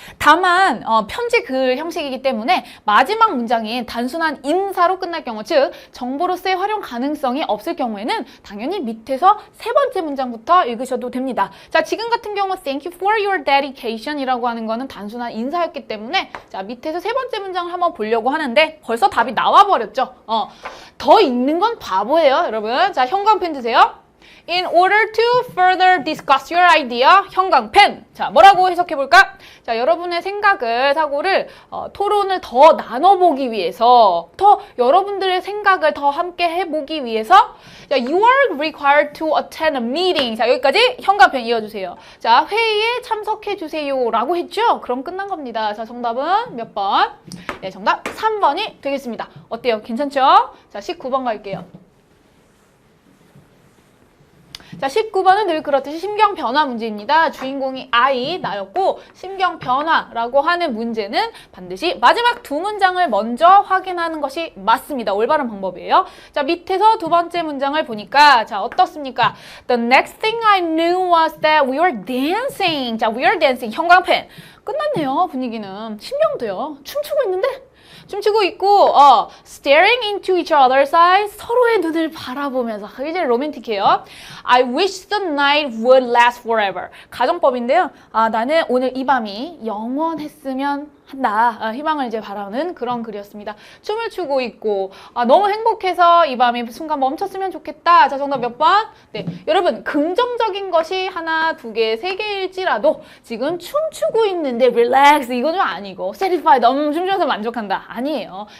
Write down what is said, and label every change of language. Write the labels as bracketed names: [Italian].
[Korean] 다만 편지 글 형식이기 때문에 마지막 문장인 단순한 인사로 끝날 경우, 즉 정보로서의 활용 가능성이 없을 경우에는 당연히 밑에서 세 번째 문장부터 읽으셔도 됩니다. 자, 지금 같은 경우 [English] Thank you for your dedication [Korean] 이라고 하는 거는 단순한 인사였기 때문에 자, 밑에서 세 번째 문장을 한번 보려고 하는데 벌써 답이 나와버렸죠. 더 읽는 건 바보예요, 여러분. 자, 형광펜 드세요. [English] In order to further discuss your idea, 형광펜. [Korean] 자, 뭐라고 해석해볼까? 자, 여러분의 생각을, 사고를, 토론을 더 나눠보기 위해서, 여러분들의 생각을 더 함께 해보기 위해서, 자, [English] you are required to attend a meeting. [Korean] 자, 여기까지 형광펜 이어주세요. 자, 회의에 참석해주세요. 라고 했죠? 그럼 끝난 겁니다. 자, 정답은 몇 번? 네, 정답 3번이 되겠습니다. 어때요? 괜찮죠? 자, 19번 갈게요. 자, 19번은 늘 그렇듯이 심경 변화 문제입니다. 주인공이 I, 나였고 심경 변화라고 하는 문제는 반드시 마지막 두 문장을 먼저 확인하는 것이 맞습니다. 올바른 방법이에요. 자, 밑에서 두 번째 문장을 보니까 자, 어떻습니까? [English] The next thing I knew was that we were dancing. [Korean] 자, [English] we are dancing. [Korean] 형광펜. 끝났네요. 분위기는. 심경도요. 춤추고 있는데? 춤추고 있고 [English] staring into each other's eyes, [Korean] 서로의 눈을 바라보면서 이제 로맨틱해요. [English] I wish the night would last forever. [Korean] 가정법인데요. 나는 오늘 이 밤이 영원했으면 한다. 희망을 이제 바라는 그런 글이었습니다. 춤을 추고 있고 너무 행복해서 이 밤이 순간 멈췄으면 좋겠다. 자, 정답 몇 번? 네, 여러분 긍정적인 것이 하나, 두 개, 세 개일지라도 지금 춤추고 있는데 relax 이건 좀 아니고 satisfied 너무 춤추면서 만족한다 아니에요.